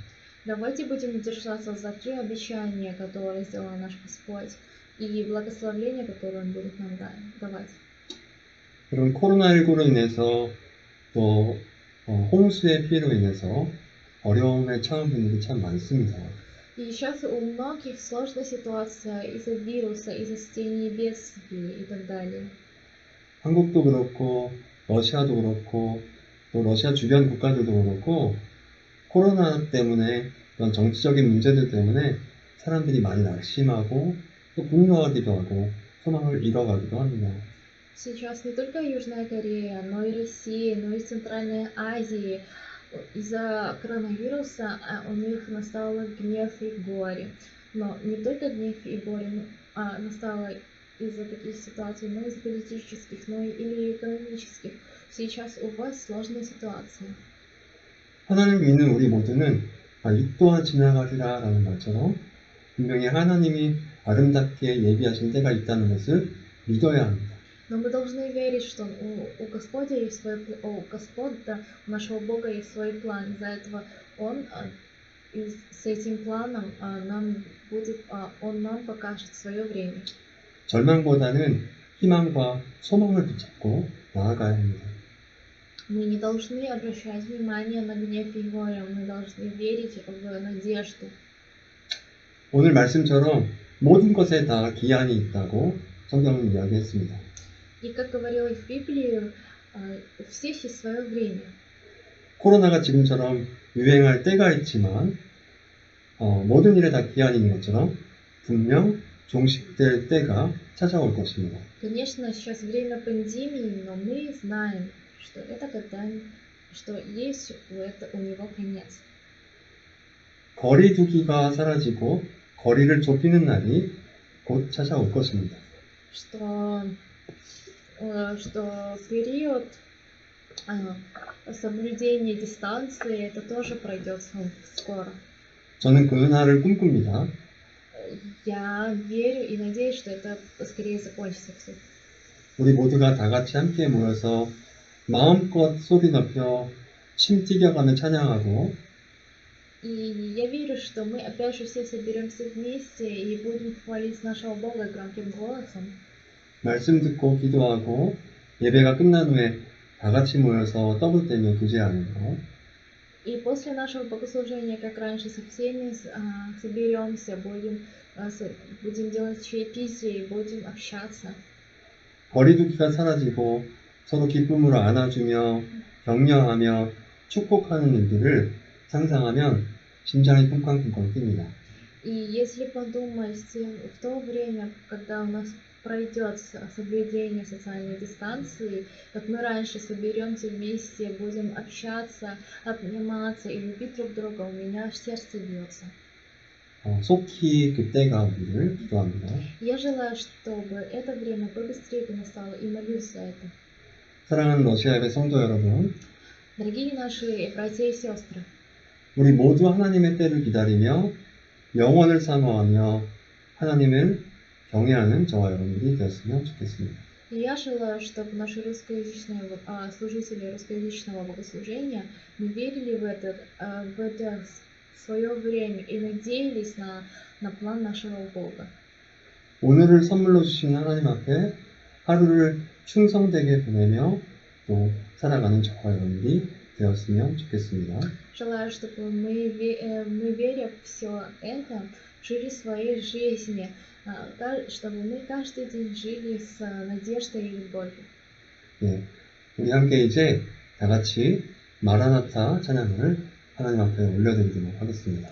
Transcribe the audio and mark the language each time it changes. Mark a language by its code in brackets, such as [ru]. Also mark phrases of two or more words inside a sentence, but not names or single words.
[ru] Давайте будем держаться за 3 обещания, которые сделал наш Господь, и благословения, которые Он будет нам давать. [ko] 그럼 코로나19로 인해서 또 홍수의 피해로 인해서 어려움에 처한 분들이 참 많습니다. [ru] И сейчас у многих сложная ситуация из-за вируса, из-за стихийных бедствий и так далее. [ko] 한국도 그렇고 러시아도 그렇고 또 러시아 주변 국가들도 그렇고 코로나 때문에 그런 정치적인 문제들 때문에 사람들이 많이 낙심하고 또 분노하기도 하고 소망을 잃어가기도 합니다. [ru] Сейчас не только Южная Корея, но и Россия, но и Центральная Азия. Из-за коронавируса у них настало гнев и горе. Но не только гнев и горе настало из-за таких ситуаций, но и из политических, но или экономических. Сейчас у вас сложная ситуация. [ko] 하나님을 믿는 우리 모두는 이 또한 지나가리라 라는 말처럼 분명히 하나님이 아름답게 예비하신 때가 있다는 것을 믿어야 합니다. [ru] Но мы должны верить, что у Господа есть у нашего Бога есть свой план. Из-за этого Он с этим планом Он нам покажет свое время. [ko] 절망보다는 희망과 소망을 붙잡고 나아가야 합니다. [ru] Мы не должны обращать внимание на гнев и горе, мы должны верить в надежду. [ko] 오늘 말씀처럼 모든 것에 다 기한이 있다고 성경은 이야기했습니다. [ru] И как говорилось в Библии, у всех есть свое время. [ko] 코로나가 지금처럼 유행할 때가 있지만 모든 일에 다 기한이 있는 것처럼 분명 종식될 때가 찾아올 것입니다. [ru] Конечно, сейчас время пандемии, но мы знаем, что это что есть у него конец. [ko] 거리 두기가 사라지고 거리를 좁히는 날이 곧 찾아올 것입니다. [ru] Что период соблюдения дистанции это тоже пройдет скоро. [ko] 저는 그 날을 꿈꿉니다. [ru] Я верю и надеюсь, что это скорее закончится все. [ko] 우리 모두가 다 같이 함께 모여서 마음껏 소리 높여 침 튀겨가며 찬양하고 [ru] И я верю, что мы опять же все соберемся вместе и будем хвалить нашего Бога громким голосом. [ko] 말씀 듣고 기도하고 예배가 끝난 후에 다 같이 모여서 떡을 떼며 교제하는 것. [ru] И после нашего богослужения, как раньше, со всеми соберемся, будем делать чаепитие и будем общаться. [ko] 거리두기가 사라지고 서로 기쁨으로 안아주며 격려하며 축복하는 일들을 상상하면 심장이 쿵쾅쿵쾅 뜁니다. [ru] И если подумать в то время, когда у нас пройдет соблюдение социальной дистанции, как мы раньше соберемся вместе, будем общаться, обниматься и любить друг друга, у меня аж сердце бьется. [ko] 속히 그때가 오기를 기도합니다. [ru] Я желаю, чтобы это время побыстрее настало и молюсь за это. [ko] 사랑하는 러시아 예배 성도 여러분, [ru] Дорогие наши братья и сестры, [ko] 우리 모두 하나님의 때를 기다리며 영원을 사모하며 하나님을 경외하는 저와 여러분들이 되었으면 좋겠습니다. [ru] и я желаю, чтобы наши служители русскоязычного богослужения мы верили в это свое время и надеялись на план нашего Бога. [ko] 오늘을 선물로 주신 하나님 앞에 하루를 충성되게 보내며 또 살아가는 저와 여러분들이 되었으면 좋겠습니다. [ru] Желаю, чтобы мы веря в все это, жили своей жизни, чтобы мы каждый день жили с надеждой и любовью. [ko] 예, 우리 함께 이제 다 같이 마라나타 찬양을 하나님 앞에 올려드리도록 하겠습니다.